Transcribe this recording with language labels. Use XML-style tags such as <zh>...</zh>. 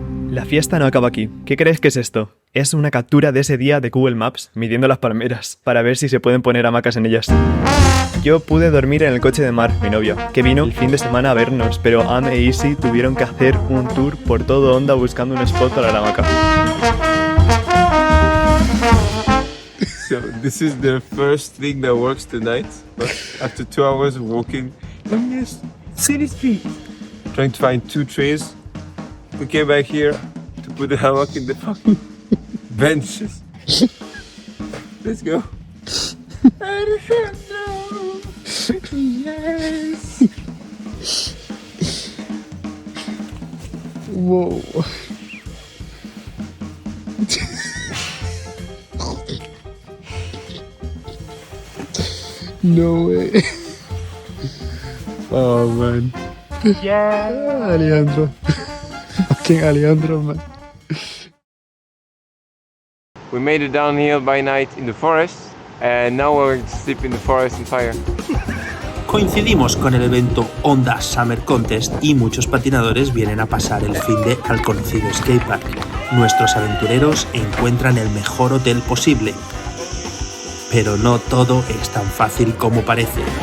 <es>La fiesta no acaba aquí. ¿Qué crees que es esto? Es una captura de ese día de Google Maps, midiendo las palmeras, para ver si se pueden poner hamacas en ellas. Yo pude dormir en el coche de Mar, mi novia, que vino el fin de semana a vernos, pero Am e Easy tuvieron que hacer un tour por todo Honda buscando un spot para la hamaca.</es> <en>So this is the first thing that works tonight. But after 2 hours of walking on this city street, trying to find 2 trees, we came back here to put the hammock in the fucking benches. Let's go. Alejandro! Yes! Whoa. No way. Oh man. Yeah. Alejandro. Fucking Alejandro, man. We made it downhill by night in the forest, and now we're going to sleep in the forest in fire.</en> <es>Coincidimos con el evento Honda Summer Contest y muchos patinadores vienen a pasar el finde al conocido skatepark. Nuestros aventureros encuentran el mejor hotel posible. Pero no todo es tan fácil como parece.</es>